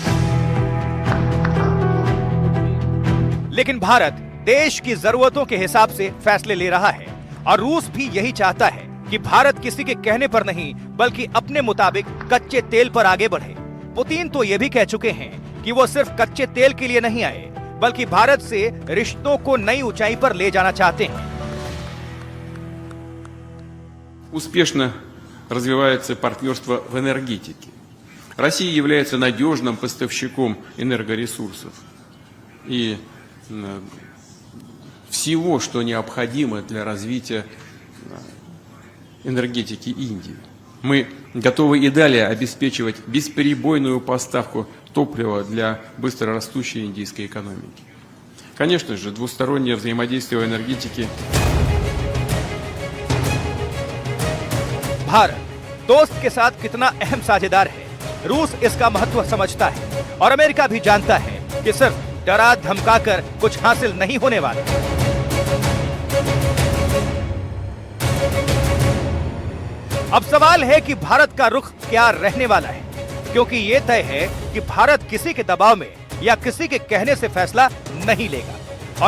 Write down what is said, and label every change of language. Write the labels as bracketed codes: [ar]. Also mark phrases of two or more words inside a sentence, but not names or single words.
[hi] लेकिन भारत देश की जरूरतों के हिसाब से फैसले ले रहा है और रूस भी यही चाहता है कि भारत किसी के कहने पर नहीं बल्कि अपने मुताबिक कच्चे तेल पर आगे बढ़े। पुतिन तो ये भी कह चुके हैं कि वो सिर्फ कच्चे तेल के लिए नहीं आए, बल्कि भारत से रिश्तों को नई ऊंचाई पर ले जाना चाहते हैं। [ru] Успешно развивается партнерство в энергетике. Россия является надежным поставщиком энергоресурсов и всего, что необходимо для развития энергетики Индии. Мы готовы и далее обеспечивать бесперебойную поставку топлива для быстрорастущей индийской экономики. Конечно же, двустороннее взаимодействие в энергетике. [hi] भारत दोस्त के साथ कितना अहम साझेदार है, रूस इसका महत्व समझता है और अमेरिका भी जानता है कि सिर्फ डरा धमकाकर कुछ हासिल नहीं होने वाला। अब सवाल है कि भारत का रुख क्या रहने वाला है, क्योंकि यह तय है कि भारत किसी के दबाव में या किसी के कहने से फैसला नहीं लेगा।